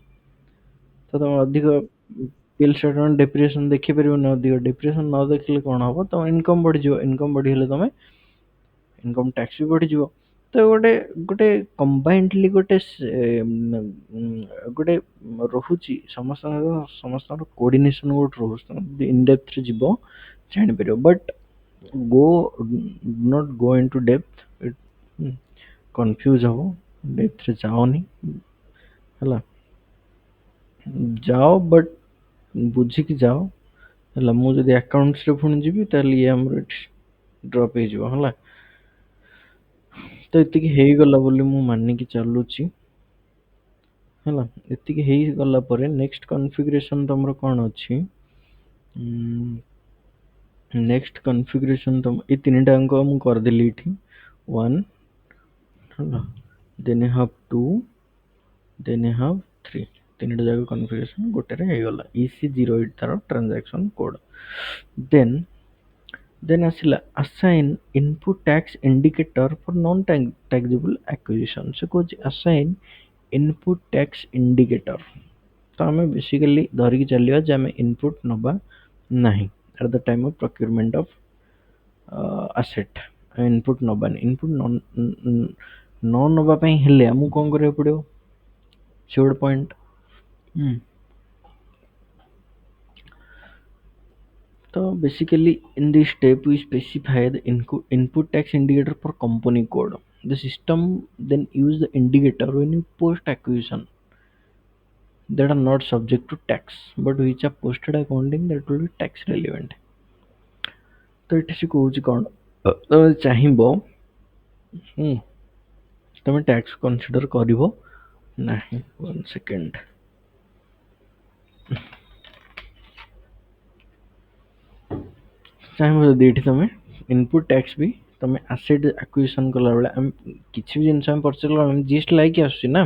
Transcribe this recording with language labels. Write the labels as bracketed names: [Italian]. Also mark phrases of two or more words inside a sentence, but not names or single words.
[Odia] ତ ତମେ ଅଧିକ [English] PL statement depreciation [Odia] ଦେଖିପାରିବନି, ଅଧିକ ଡେପ୍ରିସିଏସନ ନ ଦେଖିଲେ କଣ ହବ, ତମ ଇନକମ ବଢିଯିବ, ଇନକମ ବଢିଗଲେ ତମେ [English] income tax [Odia] ବି ବଢିଯିବ। ତ ଗୋଟେ ଗୋଟେ କମ୍ବାଇଣ୍ଡଲି ଗୋଟେ ରହୁଛି ସମସ୍ତଙ୍କର କୋଅର୍ଡିନେସନ ଗୋଟେ ରହୁଛି, ତମେ ଯଦି ଇନଡେପ୍ଥ ରେ ଯିବ ଜାଣିପାରିବ। [English] ବଟ୍ go not go into depth, [Odia] କନଫ୍ୟୁଜ ହବ, ଡେପ୍ଥ ରେ ଯାଅନି। ହେଲା, ଯାଅ ବଟ୍ ବୁଝିକି ଯାଅ। ହେଲା, ମୁଁ ଯଦି ଆକାଉଣ୍ଟସ ରେ ପୁଣି ଯିବି ତାହେଲେ ଇଏ ଆମର ଏଠି ଡ୍ରପ୍ ହେଇଯିବ। ହେଲା, ତ ଏତିକି ହେଇଗଲା ବୋଲି ମୁଁ ମାନିକି ଚାଲୁଛି। ହେଲା, ଏତିକି ହେଇଗଲା ପରେ [English] next configuration [Odia] ତମର କଣ ଅଛି? [English] next configuration [Odia] ତମ ଏଇ ତିନିଟା ଅଙ୍କ ମୁଁ କରିଦେଲି ଏଠି। [English] ୱାନ୍, ହେଲା, then you have two, then you have three. [Odia] ତିନିଟା ଯାକ କନଫିଗରେସନ ଗୋଟେରେ ହେଇଗଲା। EC08 ତାର [English] transaction code. ଦେନ୍ ଆସିଲା assign input tax indicator for non taxable acquisition। [Odia] ସେ କହୁଛି [English] assign input tax indicator। [Odia] ତ ଆମେ ବେସିକାଲି ଧରିକି ଚାଲିବା ଯେ ଆମେ ଇନପୁଟ ନବା ନାହିଁ [English] at the time of procurement of asset। [Odia] ଇନପୁଟ ନବାନି। ଇନପୁଟ ନ ନବା ପାଇଁ ହେଲେ ଆମକୁ କଣ କରିବାକୁ ପଡିବ [English] See what point? Hmm. So basically, in this step, we specify the input tax indicator for company code. The system then use the indicator when you post acquisition that are not subject to tax, but which are posted accounting that will be tax relevant. [Odia] ତ ଏଠି ସେ କହୁଛି କ'ଣ ତମେ ଚାହିଁବ ହୁଁ ତମେ [English] tax consider [Odia] କରିବ ନାହିଁ। 1 ସେକେଣ୍ଡ। ଚାହିଁବ ଯଦି ଏଠି ତମେ [English] input tax [Odia] ବି ତମେ [English] asset acquisition [Odia] କଲାବେଳେ ଆମେ କିଛି ବି ଜିନିଷ ଆମେ ପରଚେଜ କଲା ଆମେ ଜିଏସଟି ଲାଗି ଆସୁଛି ନା।